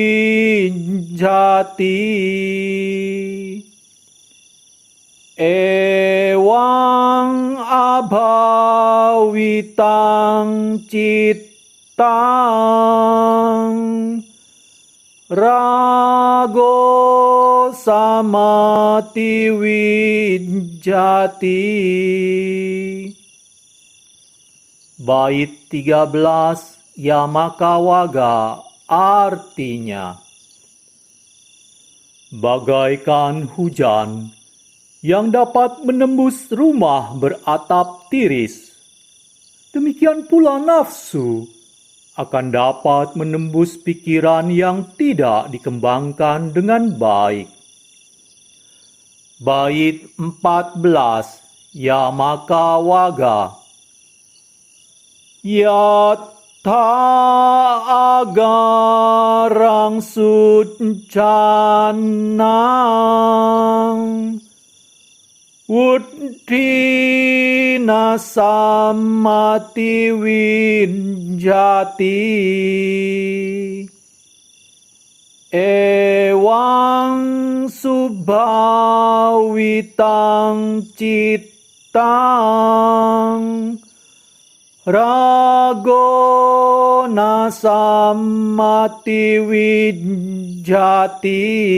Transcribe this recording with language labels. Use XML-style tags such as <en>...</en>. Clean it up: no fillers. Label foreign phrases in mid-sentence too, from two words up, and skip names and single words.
<pi>wijati ewang abhawitang cittang rago samati wijati.</pi> <id>Bait 13 Yamakawagga artinya, bagaikan hujan yang dapat menembus rumah beratap tiris, demikian pula nafsu akan dapat menembus pikiran yang tidak dikembangkan dengan baik. Bait 14 Yamakawagga.</id> <pi>Yatha agarang succanang wuddhi nasamati wijati ewang subhawitang cittang rago nasamati wijati.</pi>